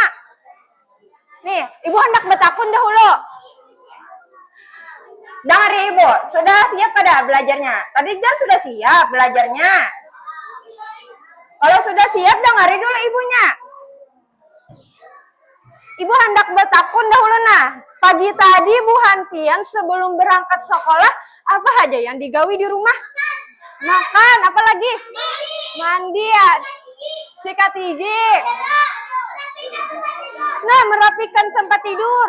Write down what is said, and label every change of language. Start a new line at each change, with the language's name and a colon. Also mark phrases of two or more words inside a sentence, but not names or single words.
Banjar: Nih, Ibu hendak bertakun dahulu.
Indonesian: Dengar ya Ibu, sudah siap pada belajarnya? Tadi kan sudah siap belajarnya. Kalau sudah siap, dengar dulu Ibunya.
Banjar: Ibu hendak bertakun dahulu nah. Pagi tadi Bu Hanpian sebelum berangkat sekolah, apa aja yang digawi di rumah?
Indonesian: Makan, apa lagi? Mandi ya. Sikat gigi. Nah, merapikan tempat tidur.